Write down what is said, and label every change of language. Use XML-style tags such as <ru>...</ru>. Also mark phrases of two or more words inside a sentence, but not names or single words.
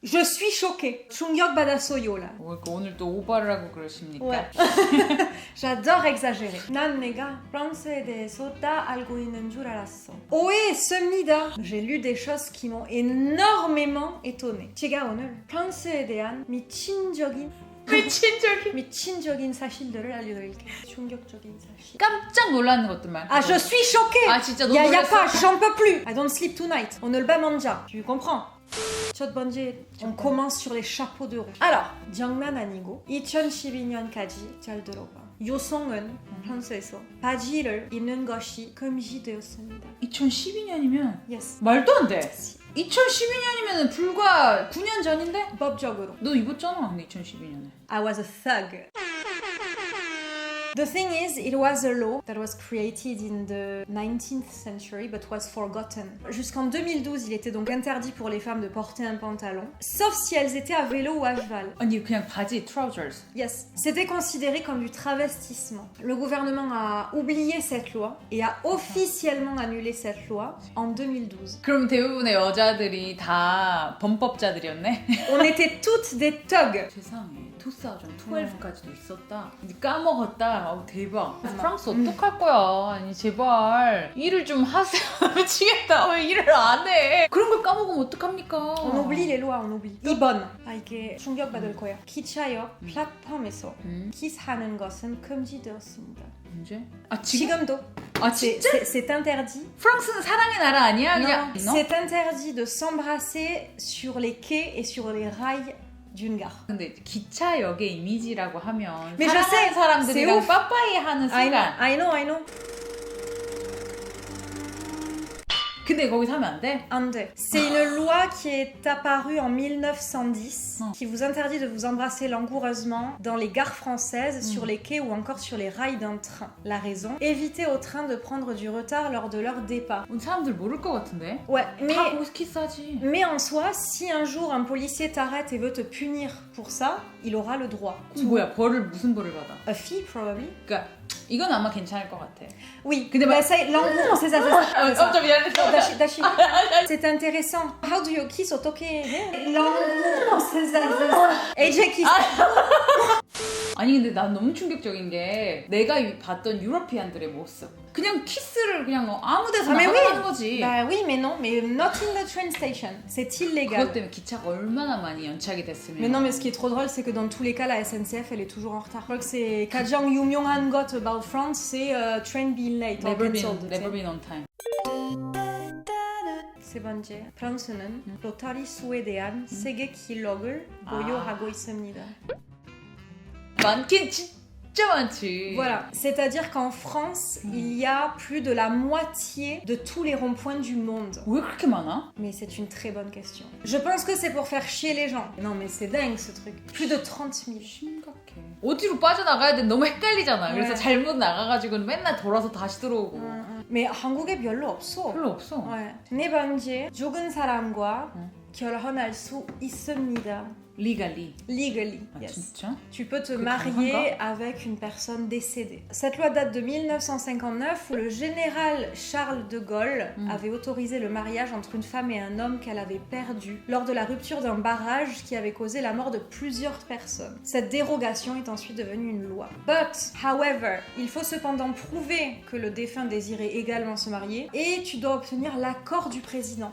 <fr>Je suis choquée.</fr> <ko>충격 받았어요 là. 오늘 또 오바를 하고 그러십니까?</ko> <fr>Ouais. J'adore exagérer.</fr> <ko>난 내가 프랑스에 대해서 다 알고 있는 줄 알았어. 오해했습니다.</ko> <fr>J'ai lu des choses qui m'ont énormément étonnée.</fr> <ko>제가 오늘 프랑스에 대한 미친적인 사실들을 알려드릴게요. 충격적인 사실. 깜짝 놀라는 것들만.</ko> <fr>Ah, je suis choquée.</fr> <ko>아 진짜 너무</ko> <fr>Y a</fr> <ko>놀랐어.</ko> <fr>pas, j'en peux plus.</fr> <en>I don't sleep tonight.</en> <fr>On ne le bat manja. Tu comprends?</fr> <ko>첫 번째,</ko> <fr>on commence sur les chapeaux de roue. Alors,</fr> <ko>장난 아니고 2012년까지 잘 들어봐. 여성은 프랑스에서 바지를 입는 것이 금지되었습니다. 2012년이면</ko> <en>Yes.</en> <ko>말도 안 돼. 2012년이면 불과 9년 전인데? 법적으로. 너 입었잖아, 근데 2012년에.</ko> <en>I was a thug. The thing is, it was a law that was created in the 19th century but was forgotten.</en> <fr>Jusqu'en 2012, il était donc interdit pour les femmes de porter un pantalon, sauf si elles étaient à vélo ou à cheval.</fr> <ko>아니 그냥 바지,</ko> <en>trousers. Yes,</en> <fr>c'était considéré comme du travestissement. Le gouvernement a oublié cette loi et a officiellement annulé cette loi en 2012.</fr> <ko>그럼 대부분의 여자들이 다 범법자들이었네?</ko> <fr>On était toutes des thugs.</fr> <ko>세상에 2012까지도 있었다. 근데 까먹었다. 대박. 프랑스 어떡할 거야? 아니 제발 일을 좀 하세요. 미치겠다. 왜 일을 안 해? 그런 걸 까먹으면 어떡합니까?</ko> <fr>On oublie les lois, on oublie.</fr> <ko>2번. 이게 충격받을 거야. 기차역 플랫폼에서 키스하는 것은 금지되었습니다. 언제? 아 지금? 지금도. 아 진짜?</ko> <fr>C'est interdit.</fr> <ko>프랑스는 사랑의 나라 아니야? 그냥</ko> <fr>Non, c'est interdit de s'embrasser sur les quais et sur les rails d'une gare.</fr> <ko>근데 기차역의 이미지라고 하면</ko> <fr>Mais je sais,</fr> <ko>사랑하는 사람들이랑</ko> <fr>c'est ouf.</fr> <ko>빠빠이 하는 순간</ko> <en>I know.</en> <ko>근데 거기서 하면 안 돼?</ko> <fr>Un deux. C'est une loi qui est apparue en 1910 qui vous interdit de vous embrasser langoureusement dans les gares françaises, sur les quais ou encore sur les rails d'un train. La raison, éviter au train de prendre du retard lors de leur départ.</fr> <ko>사람들 모를 것 같은데?</ko> <fr>Ouais,</fr> <ko>다 거기서 키스하지.</ko> <fr>mais en soi, si un jour un policier t'arrête et veut te punir pour ça, il aura le droit.</fr> <ko>뭐야 무슨 벌을 받아?</ko> <en>A fee, probably.</en> <ko>그러니까 이건 아마 괜찮을 것 같아.</ko> <fr>Oui,</fr> <ko>근데</ko> <fr>bah, ça, langour, c'est ça.</fr> <ko>좀 미안해. 다시.</ko> <fr>C'est intéressant.</fr> <en>How do you kiss</en> <ko>어떻게 해?</ko> <fr>langour, c'est ça. AJ kiss.</fr> <ko>아니 근데 난 너무 충격적인 게 내가 봤던 유러피안들의 모습. 그냥 키스를 그냥 아무 데서나 하는 거지.</ko> <fr>Bah oui, mais non, mais</fr> <en>not in the train station.</en> <fr>C'est illégal.</fr> <ko>그것 때문에 기차가 얼마나 많이 연착이 됐으면.</ko> <fr>Mais non, mais ce qui est trop drôle, c'est que dans tous les cas, la SNCF, elle est toujours en retard. Je crois que c'est</fr> <ko>가장 유명한 것</ko> <fr>about France, c'est</fr> <en>train being late. Never been on time.</en> <ko>세 번째, 프랑스는 로타리 수에 대한 세계 기록을 보유하고 있습니다. 많긴 진짜 많지.</ko> <fr>Voilà, c'est-à-dire qu'en France, il y a plus de la moitié de tous les ronds-points du monde. 왜 그렇게 많아? Mais c'est une très bonne question. Je pense que c'est pour faire chier les gens. Non mais c'est dingue ce truc. Plus de 30 000.</fr> <ko>심각해. 어디로 빠져나가야 돼? 너무 헷갈리잖아. 그래서 네. 잘못 나가가지고 맨날 돌아서 다시 들어오고. Mais 한국에 별로 없어. 별로 없어.</ko> <fr>Ouais.</fr> <ko>네 번째, 죽은 사람과 결혼할 수 있습니다.</ko> <en>Legally. Legally,</en> <ko>아,</ko> <en>yes.</en> <ko>진짜?</ko> <fr>Tu peux te Que marier</fr> <ko>가능한가?</ko> <fr>avec une personne décédée. Cette loi date de 1959 où le général Charles de Gaulle avait autorisé le mariage entre une femme et un homme qu'elle avait perdu lors de la rupture d'un barrage qui avait causé la mort de plusieurs personnes. Cette dérogation est ensuite devenue une loi.</fr> <en>But, however,</en> <fr>il faut cependant prouver que le défunt désirait également se marier et tu dois obtenir l'accord du président.</fr>